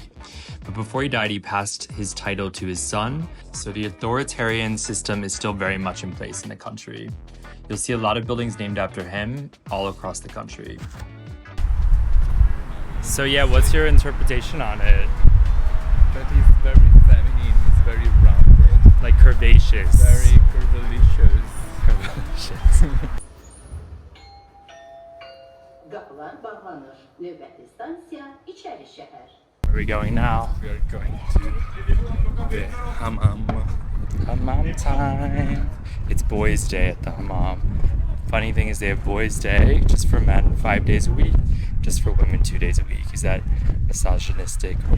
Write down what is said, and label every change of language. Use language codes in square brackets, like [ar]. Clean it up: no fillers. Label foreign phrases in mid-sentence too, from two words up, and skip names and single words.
[en] But before he died, he passed his title to his son, so the authoritarian system is still very much in place in the country. You'll see a lot of buildings named after him all across the country. So yeah, what's your interpretation on it? That is very feminine, it's very rounded, Like curvaceous. very curvilicious. [az] Kapılar bağlanır. Növbəti stansiya İçerişehər. [en] Where are we going now? We are going to the hammam. Hammam time. It's boys' day at the hammam. Funny thing is they have boys' day just for men 5 days a week, just for women 2 days a week. Is that misogynistic?